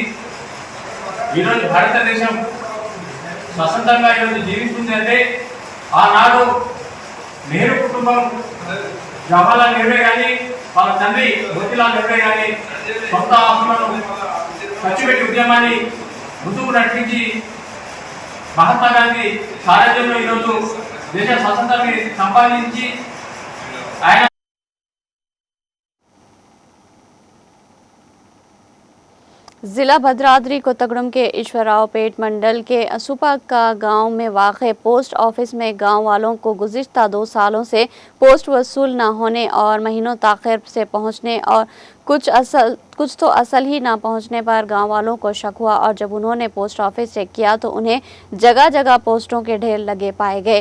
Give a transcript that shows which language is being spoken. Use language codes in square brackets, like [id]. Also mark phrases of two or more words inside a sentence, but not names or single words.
[te] ఈరోజు భారతదేశం స్వతంత్రంగా ఈరోజు జీవిస్తుంది అంటే ఆనాడు నెహ్రూ కుటుంబం జవహర్లాల్ నెహ్రూ కానీ వాళ్ళ తండ్రి మోతీలాల్ నెహ్రూ కానీ సొంత ఆస్తులను ఖర్చు పెట్టి ఉద్యమాన్ని ముందుకు నడిపించి మహాత్మా గాంధీ సారథ్యంలో ఈరోజు దేశ స్వాతంత్రాన్ని సంపాదించి ఆయన [ur] ضلع بھدرادری کوتگڑم کے ایشوراؤ پیٹ منڈل کے اسوپا کا گاؤں میں واقع [en] post office [ur] میں گاؤں والوں کو گزشتہ 2 سالوں سے پوسٹ وصول نہ ہونے اور مہینوں تاخیر سے پہنچنے اور کچھ تو اصل ہی نہ پہنچنے پر گاؤں والوں کو شک ہوا اور جب انہوں نے [en] post office check [ur] کیا تو انہیں جگہ جگہ پوسٹوں کے ڈھیر لگے پائے گئے۔